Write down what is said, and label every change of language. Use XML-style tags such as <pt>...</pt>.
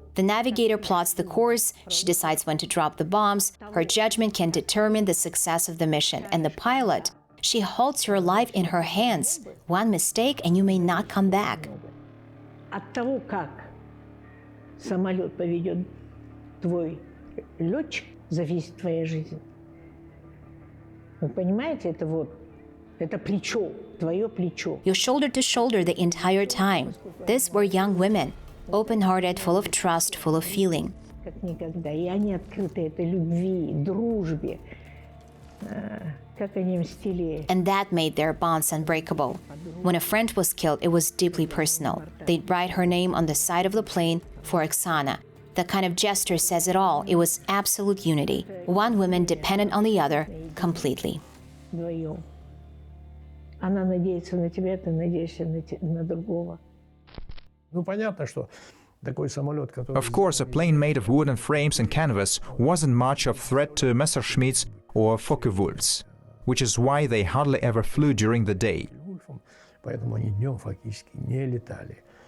<en>The navigator plots the course, she decides when to drop the bombs, her judgment can determine the success of the mission. And the pilot, she holds your life in her hands. One mistake and you may not come back.</en> <ru>от того, как самолет поведет твой летчик, зависит твоя жизнь. Вы понимаете, это плечо, твое плечо.</ru> <en>You're shoulder to shoulder the entire time. These were young women, open-hearted, full of trust, full of feeling.</en> <ru>Как никогда. И они открыты этой любви, дружбе. Как они мстили.</ru> <en>And that made their bonds unbreakable. When a friend was killed, it was deeply personal. They'd write her name on the side of the plane for Oksana. That kind of gesture says it all. It was absolute unity. One woman depended on the other completely.</en> <ru>Вдвоем. Она надеется на тебя, ты надеешься на другого. Ну, понятно, что такой самолет, который...</ru> <en>Of course, a plane made of wooden frames and canvas wasn't much of threat to Messerschmitts or Focke-Wulfs, which is why they hardly ever flew during the day.</en> <ru>Поэтому они днем фактически не летали.</ru>